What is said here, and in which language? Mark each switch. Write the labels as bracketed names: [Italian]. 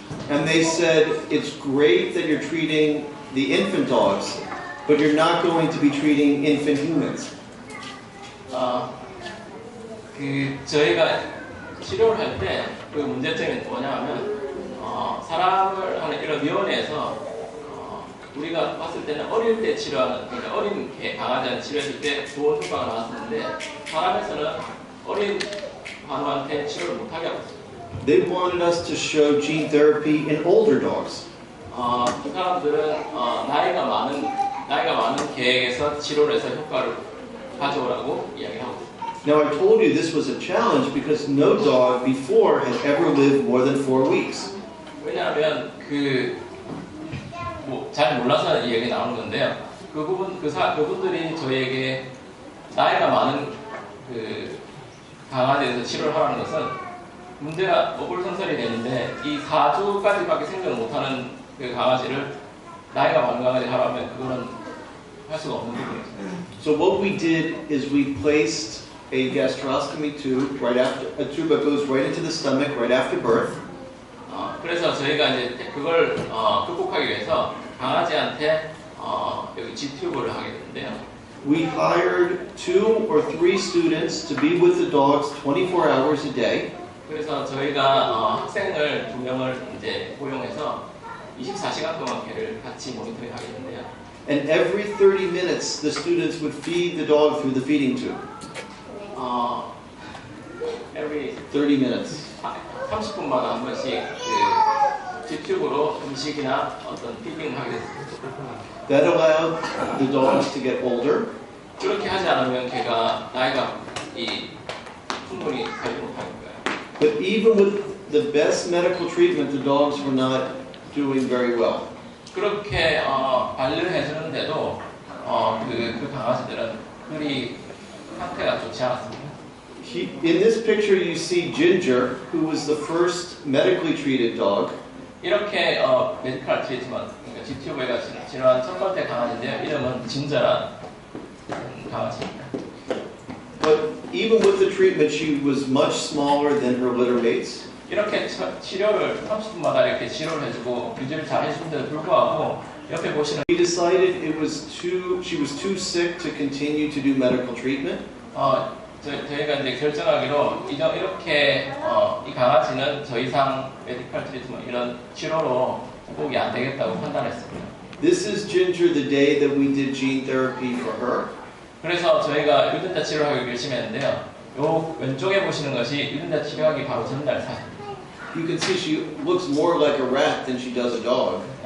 [English] And they said, it's great that you're treating the infant dogs, but you're not going to be treating infant humans. [Korean] 저희가 치료를 할 때 그 문제점이 뭐냐면 사람을 하는 이런 위원회에서 우리가 봤을 때는 어릴 때 치료하는, 그러니까 어린 강아지한테 치료했을 때 좋은 효과가 나왔었는데 사람에서는 어린 환우한테 치료를 못하게 하고 있어요. [English] They wanted us to show gene therapy in older dogs. [Korean] 그 사람들은 나이가 많은 개에게서 치료를 해서 효과를 가져오라고 이야기하고 있어요. [English] Now I told you this was a challenge because no dog before had ever lived more than 4 weeks. [Korean] 왜냐하면 잘 몰라서 이 얘기 나오는 건데요. 그분들이 저희에게 나이가 많은 그 강아지에서 치료를 하라는 것은 문제가 어불성설이 되는데 이 4주까지밖에 생존을 못하는 그 강아지를 나이가 많은 강아지 하라면 그거는 할 수가 없는 부분이죠. [English] So what we did is we placed a gastrostomy tube a tube that goes right into the stomach right after birth. [Korean] 그래서 저희가 이제 그걸 극복하기 위해서 강아지한테 여기 G튜브를 하게 되는데요. [English] We hired 2 or 3 students to be with the dogs 24 hours a day. [Korean] 그래서 저희가 학생을 2명을 이제 고용해서 24시간 동안 걔를 같이 모니터링하게 되는데요. [English] And every 30 minutes the students would feed the dog through the feeding tube. Every 30 minutes. [Korean] 30분마다 한 번씩 그 G튜브로 음식이나 어떤 피딩을 하게 됐습니다. [English] That allowed the dogs to get older. [Korean] 그렇게 하지 않으면 걔가 나이가 충분히 살지 못하는 거예요. [English] But even with the best medical treatment, the dogs were not doing very well. [Korean] 그렇게 관리를 해주는데도 그 강아지들은 그리 상태가 좋지 않았습니다. [English] In this picture, you see Ginger, who was the first medically treated dog. [Korean] 이렇게 메디컬 트리트먼트, 그러니까 G튜브가 치료한 첫 번째 강아지인데요. 이름은 진저란 강아지입니다. [English] But even with the treatment, she was much smaller than her litter mates. [Korean] 이렇게 치료를 30분마다 이렇게 치료를 해주고 유지를 잘 해주는데도 불구하고 옆에 보시는 [English] We decided she was too sick to continue to do medical treatment. [Korean] 저희가 이제 결정하기로 이렇게 이 강아지는 더 이상 메디컬 트리트먼트 이런 치료로 회복이 안 되겠다고 판단했습니다. [English] This is Ginger the day that we did gene therapy for her. [Korean] 그래서 저희가 유전자 치료하기 결심했는데요. 요 왼쪽에 보시는 것이 유전자 치료하기 바로 전날 사진입니다. [English] You can see she looks more like a rat than she does a dog.